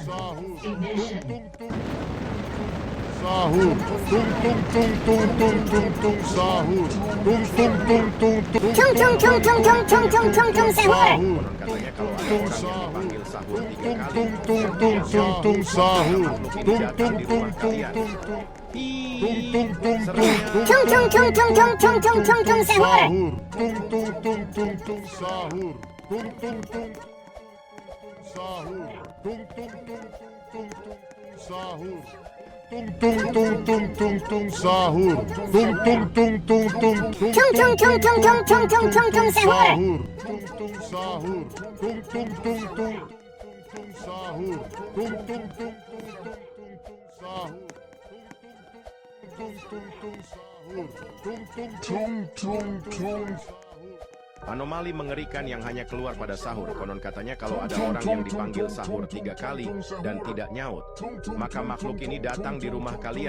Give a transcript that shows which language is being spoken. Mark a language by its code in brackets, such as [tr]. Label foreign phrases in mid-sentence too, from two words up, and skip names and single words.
[id] Ignition. Sahur. Tung tung tung tung tung tung tung sahur. Tung tung tung tung tung. Tung tung tung tung tung tung tung tung tung sahur. Konon katanya kalau ada orang yang dipanggil sahur 3 kali Tung tung tung tung tung sahur. makhluk ini Tung datang tung di tung rumah tung kalian. tung tung. Hi, Tung tung tung tung seremnya. Tung tung tung tung tung tung tung tung tung sahur. sahur. Tung tung tung tung tung sahur. Tung tung tung sahur. Tung tung tung tung tung sahur. Tung tung tung tung tung tung sahur. Tung tung tung tung tung tung. Tung tung tung tung tung tung tung tung tung sahur. Tung tung sahur. Tung tung tung tung tung sahur. Tung tung tung tung tung sahur. Tung tung tung sahur. Tung tung tung. Anomali mengerikan yang hanya keluar pada sahur. Konon katanya kalau ada orang yang dipanggil sahur 3 kali dan tidak nyaut, maka makhluk ini datang di rumah kalian.